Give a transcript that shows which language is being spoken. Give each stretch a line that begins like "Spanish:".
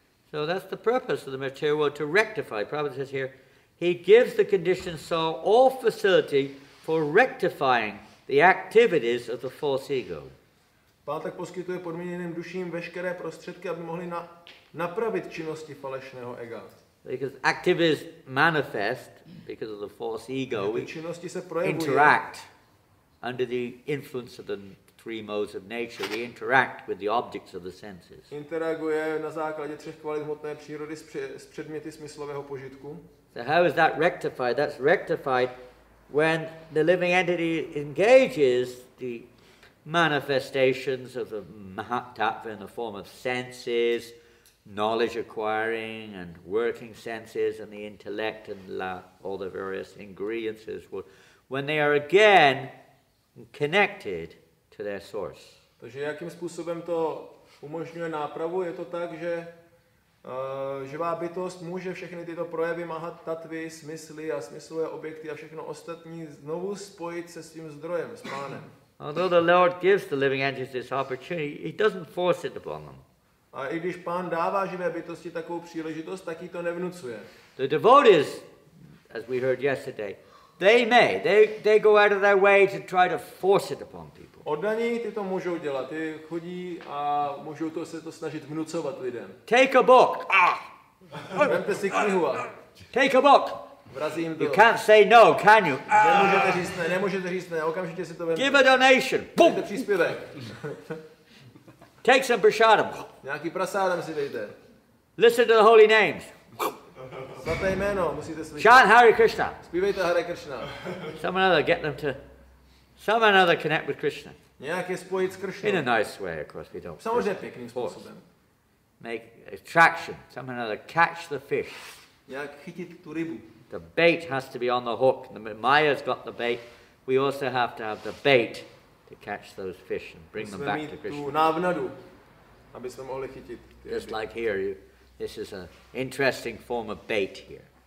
English: So that's the purpose of the material world, to rectify. Prabhupada says here, he gives the conditioned soul all facility for rectifying the activities of the false ego.
Czech: Pán tak poskytuje podmíněným duším veškeré prostředky, aby mohli napravit činnosti falešného ega.
English: Because activities manifest because of the false ego. We
Czech: činnosti se
English: interact under the influence of the three modes of nature. We interact with the objects of the senses.
Czech: Interaguje na základě třech kvalit hmotné přírody s předměty smyslového požitku.
English: So how is that rectified? That's rectified when the living entity engages the manifestations of the mahat-tattvy in the form of senses, knowledge acquiring and working senses, and the intellect and all the various ingredients, when they are again connected to their source.
Czech: Takže jakým způsobem to umožňuje nápravu? Je to tak, že živá bytost může všechny tyto projevy mahat-tattvy, smysly a smyslové objekty a všechno ostatní znovu spojit se svým zdrojem, s Pánem.
English: Although the Lord gives the living entities this opportunity, he doesn't force it upon them.
Czech: A i když Pán dává živé bytosti takovou příležitost, tak jí to nevnucuje.
English: The devotees, as we heard yesterday, they go out of their way to try to force it upon people.
Czech: Oddaní ty to můžou dělat, ty chodí a můžou se to snažit vnucovat lidem.
English: Take a book.
Czech: Vemte si knihu a
English: take a book.
Czech: Vrazím to.
English: You can't say no, can you?
Czech: Nemůžete říct ne, okamžitě si to vemte.
English: Give a donation.
Czech: Dejte příspěvek.
English: Take some prasadam.
Czech: Nějaký prasádam si dejte.
English: Listen to the holy names.
Czech: Svaté jméno musíte slyšet.
English: Chant Hare Krishna.
Czech: Zpívejte Hare Krishna.
English: Some another get them to, some another connect with Krishna.
Czech: Nějak je spojit s Krishnou.
English: In a nice way, of course, we don't.
Czech: Samozřejmě pěkným způsobem.
English: Make attraction. Some another catch the fish.
Czech: Nějak chytit tu rybu.
English: The bait has to be on the hook. The Maya's got the bait. We also have to have the bait to catch those fish and bring them back to Krishna.
Czech: Tu návnadu, aby jsme mohli chytit.
English: Just like here, this is an interesting form of bait here.